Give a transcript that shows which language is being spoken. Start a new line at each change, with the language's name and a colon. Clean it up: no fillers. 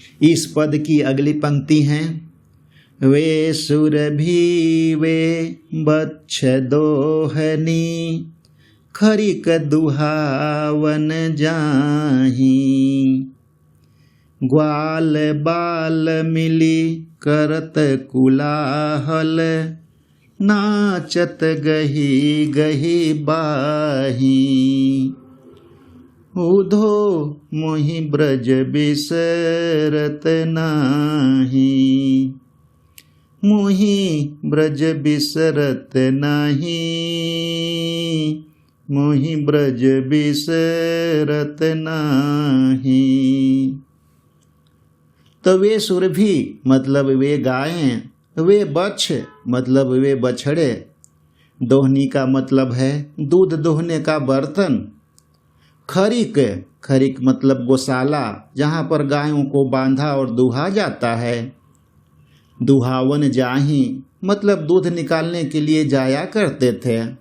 Hindi: इस पद की अगली पंक्ति है,
Braj: वे सुरभि वे बच्छ दोहनी, खरिक दुहावन जाही, ग्वाल बाल मिली करत कुलाहल, नाचत गही गही बाही। उधो मोहि ब्रज बिसरत नाही, मोहि ब्रज बिसरत नाही, मोहि ब्रज बिसरत नाही।
Hindi: तो वे सुरभि मतलब वे गायें, वे बच्छ मतलब वे बछड़े, दोहनी का मतलब है दूध दोहने का बर्तन, खरीक खरीक मतलब गौशाला जहाँ पर गायों को बांधा और दुहा जाता है, दुहावन जाही मतलब दूध निकालने के लिए जाया करते थे।